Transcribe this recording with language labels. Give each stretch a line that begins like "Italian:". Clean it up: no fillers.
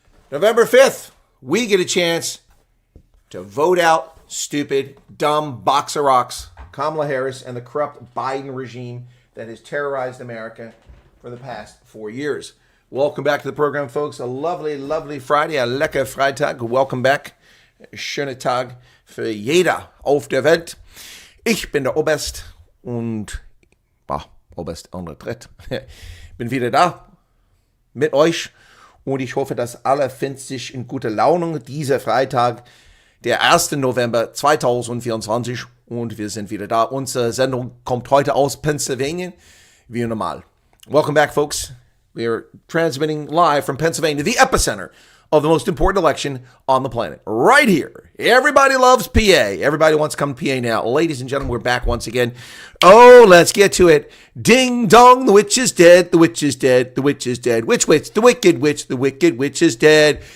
English: November 5th, we get a chance to vote out stupid, dumb box of rocks, Kamala Harris and the corrupt Biden regime that has terrorized America for the past 4 years. Welcome back to the program, folks. A lovely, lovely Friday, a
German: lecker Freitag.
English: Welcome back.
German: Schöne Tag für jeder auf der Welt. Ich bin der Oberst und Oberst en retraite. Bin wieder da mit euch. Und ich hoffe, dass alle finden sich in guter Laune. Dieser Freitag, der 1. November 2024. Und wir sind wieder da. Unsere Sendung kommt heute aus Pennsylvania, wie normal.
English: Welcome back, folks. We are transmitting live from Pennsylvania, the epicenter of the most important election on the planet. Right here. Everybody loves PA. Everybody wants to come to PA now. Ladies and gentlemen, we're back once again. Oh, let's get to it. Ding dong, the witch is dead. The witch is dead. The witch is dead. Which witch? The wicked witch. The wicked witch is dead.